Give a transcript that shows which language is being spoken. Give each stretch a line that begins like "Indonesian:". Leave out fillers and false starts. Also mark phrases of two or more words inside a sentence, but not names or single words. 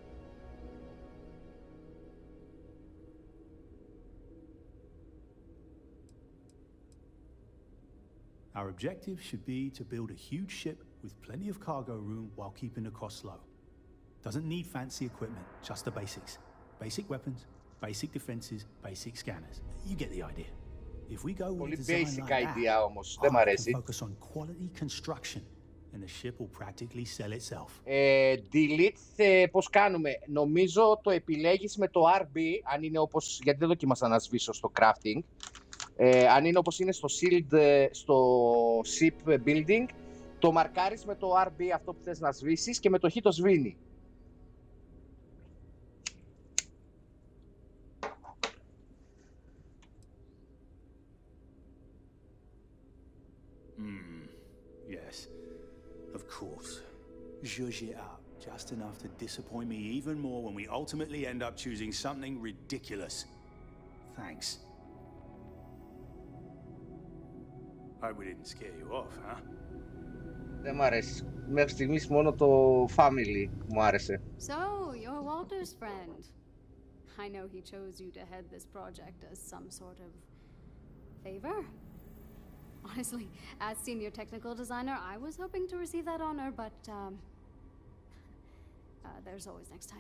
English: Our objective should be to build a huge ship with plenty of cargo room while keeping the costs low. Doesn't need fancy equipment, just the basics. Basic weapons, Basic defenses, basic scanners. You get the idea. If we go with
Greek: Πολύ
English: a design
Greek: basic
English: like
Greek: idea
English: that,
Greek: όμως, δεν μ' αρέσει.
English: focus on quality construction, and the ship will practically sell itself.
Greek: Delete, πώς κάνουμε. Νομίζω το επιλέγεις με το RB, αν είναι όπως, γιατί δεν δοκίμασα να σβήσω στο crafting. Αν είναι όπως είναι στο shield, στο
English: ship building,
Greek: το μαρκάρεις με το RB αυτό που θες να σβήσεις και με το Χ το σβήνει.
English: Yes, of course. Zhuzh it up, just enough to disappoint me even more when we ultimately end up choosing something ridiculous. Thanks. Hope we didn't scare you off, huh?
Greek: Δεν μ' αρέσει. Μέχρι στιγμής μόνο το family μου άρεσε.
English: So, you're Walter's friend. I know he chose you to head this project as some sort of favor. Honestly, as senior technical designer, I was hoping to receive that honor, but there's always next time.